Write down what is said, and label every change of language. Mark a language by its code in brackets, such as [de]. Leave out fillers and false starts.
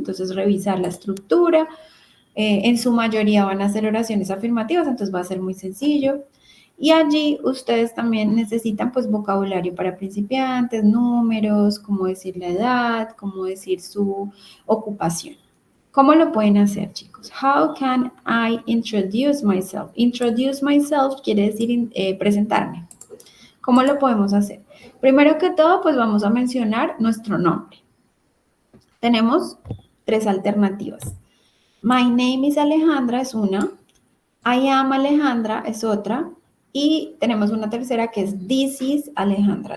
[es] Entonces, revisar la estructura. En su mayoría van a ser oraciones afirmativas, entonces va a ser muy sencillo. Y allí ustedes también necesitan pues vocabulario para principiantes, números, cómo decir la edad, cómo decir su ocupación. ¿Cómo lo pueden hacer, chicos? [en] How can I introduce myself? Introduce myself [es] quiere decir presentarme. ¿Cómo lo podemos hacer? Primero que todo, pues vamos a mencionar nuestro nombre. Tenemos 3 alternativas. [en] My name is Alejandra [es] es una, [en] I am Alejandra [es] es otra, y tenemos una tercera que es [en] This is Alejandra.